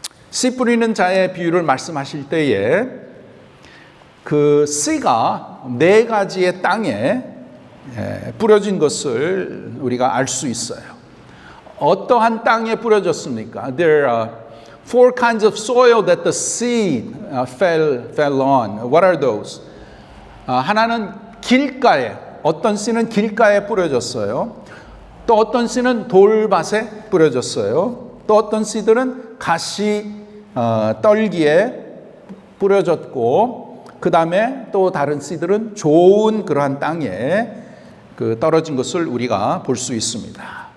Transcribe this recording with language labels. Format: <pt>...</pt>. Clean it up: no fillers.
<ko>씨 뿌리는 자의 비유를 말씀하실 때에 그 씨가 4가지의 땅에 뿌려진 것을 우리가 알 수 있어요. 어떠한 땅에 뿌려졌습니까?</ko> <en>There are four kinds of soil that the seed fell on. What are those?</en> <ko>하나는 길가에, 어떤 씨는 길가에 뿌려졌어요. 또 어떤 씨는 돌밭에 뿌려졌어요. 또 어떤 씨들은 가시 떨기에 뿌려졌고, 그 다음에 또 다른 씨들은 좋은 그러한 땅에 떨어진 것을 우리가 볼 수 있습니다.</ko>